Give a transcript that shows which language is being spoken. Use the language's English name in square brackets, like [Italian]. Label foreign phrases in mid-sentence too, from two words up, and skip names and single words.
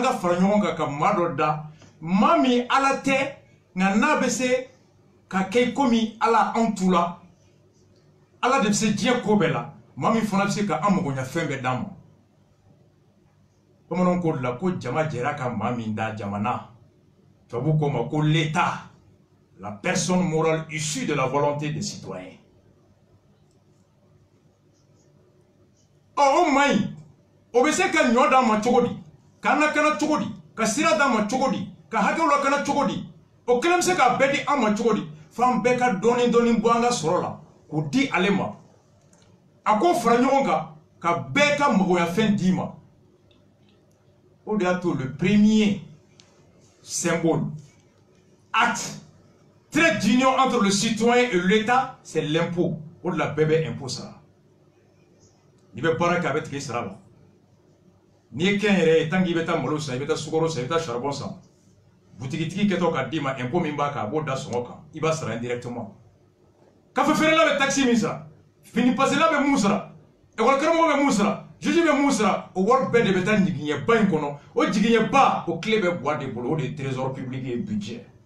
[Bambara] ka fara ɲɔgɔn kan ka maa dɔ da maa min ala tɛ nka n'a bɛ se ka kɛ komi ala anw t'u la ala de bɛ se diɲɛ ko bɛɛ la maa min fana bɛ se ka an magoɲa fɛn bɛɛ d'an ma bamananw ko de la ko jama jɛra ka maa min da jamana tubabu ko ma ko l'état la [French] personne morale issue de la volonté des citoyens [Bambara] o maa in o bɛ se ka ɲɔ d'an ma cogo di k'an lakana cogo di ka sira d'an ma cogo di ka hakɛw lakana cogo di o kelen bɛ se k'a bɛɛ di an ma cogo di f'an bɛɛ ka dɔɔni dɔɔni bɔ an ka sɔrɔ la k'o di ale ma a ko fara ɲɔgɔn kan ka bɛɛ ka magoɲafɛn d'i ma o de y'a to [French] le premier symbole acte trait d'union entre le citoyen et l'État c'est l'impôt [Bambara] o de la bɛɛ bɛ impôt sara n'i bɛ baara kɛ a bɛ tigɛ sara la n'i ye kɛn yɛrɛ ye tant que i bɛ taa malo san i bɛ taa sukaro san i bɛ taa charbon san butigitigi kɛtɔ k'a d'i ma impôt min b'a kan a b'o da sɔngɔ kan i b'a sara indirectement kafe feerela bɛ taxe min sara fini pasela bɛ mun sara école karamɔgɔ bɛ mun sara juge bɛ mun sara o wari bɛɛ de bɛ taa jigiɲɛba in kɔnɔ o jigiɲɛba o clé bɛ buwa de bolo o de ye [French] trésor public [Bambara] ye budget